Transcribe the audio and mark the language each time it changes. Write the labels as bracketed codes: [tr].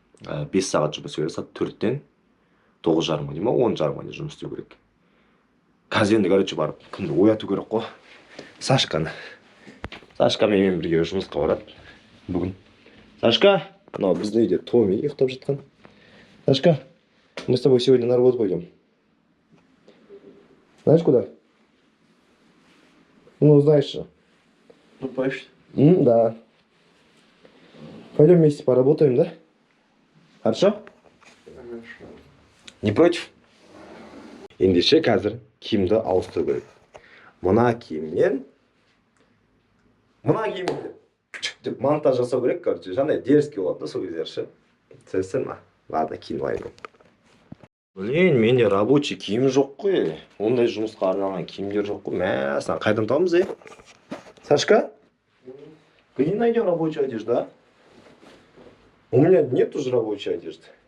[kk] 5 сағат жұмыс істеу керек, сағат 4-тен 9:30 дейін ма, 10:30 дейін жұмыс істеу керек. Қазір енді короче барып кімді ояту керек қой. Сашканы. Сашка менімен бірге жұмысқа барады бүгін. Сашка, мынау біздің үйде Томи ұйықтап жатқан. [ru] Сашка, мы с тобой сегодня на работу пойдем. Знаешь куда? Ну, знаешь же. Ну, почти. Да. Пойдем вместе поработаем, да? Хорошо? Хорошо. Не против? [kk] Ендеше қазір киімді ауыстыру керек. Мына киімнен деп монтаж жасау керек, короче, жаңағыдай дерзкий болады да сол кездері ше. Түсінсің ма? Ладно, киініп алайын. Блин, менде рабочий киім жоқ қой. Ондай жұмысқа арналған киімдер жоқ қой. Мә, саған қайдан табамыз, Сашка? [ru] Где найдем рабочую одежду, а? У меня нет уже рабочей одежды.